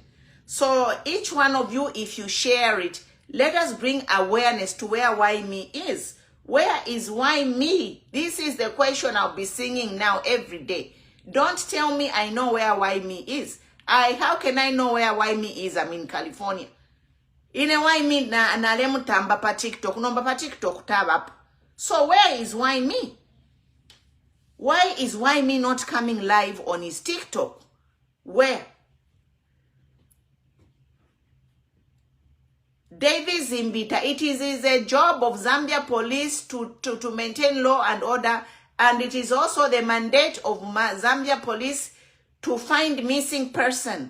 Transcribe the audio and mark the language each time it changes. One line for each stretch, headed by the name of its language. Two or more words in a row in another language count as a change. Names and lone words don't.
English: So each one of you, if you share it, let us bring awareness to where Whyme is. Where is Whyme? This is the question I'll be singing now every day. Don't tell me I know where Whyme is. How can I know where Whyme is? I'm in California.
Bemba: In a Whyme na lemu tamba pa TikTok. Nomba pa TikTok tabap.
English: So where is Whyme? Why is Whyme not coming live on his TikTok? Where? David Zimbita, it is a job of Zambia Police to maintain law and order, and it is also the mandate of Zambia Police to find missing person.